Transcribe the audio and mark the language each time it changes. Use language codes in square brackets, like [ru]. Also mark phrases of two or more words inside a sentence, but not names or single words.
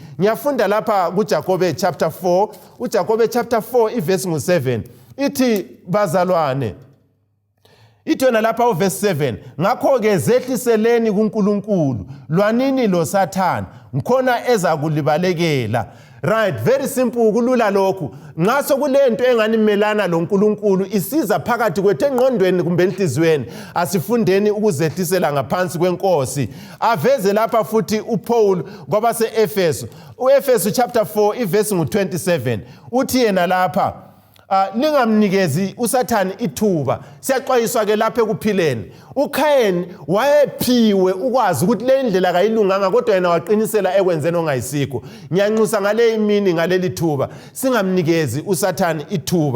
[nd] Ngiyafunda lapha kuJakobe chapter 4, uJakobe chapter 4 iverse ngu7 ithi bazalwane, ithi yona lapha uverse 7, ngakho ke zehliseleni kuNkulunkulu, lwanini lo Sathane, mkhona eza kulibalekela. [en] Right, very simple [nd] kulula lokhu. Nxa sokulento engani melana loNkulunkulu isiza phakathi kwethu engqondweni kumbe enhlizweni asifundeni ukuzehlisela ngaphansi kwenkosi. Aveze lapha futhi uPaul kwabase Efeso. uEfeso chapter 4 iverse ngu27 uthi yena lapha ningamnikezi uSathane ithuba. Siyaxwayiswa ke lapha ekuphileni. uKayini wayephiwe ukwazi ukuthi le ndlela kayilunganga kodwa yena waqinisela ekwenzeni ongayisikho. Ngiyanxusa ngale imini ngaleli thuba singamnikezi uSathane ithuba.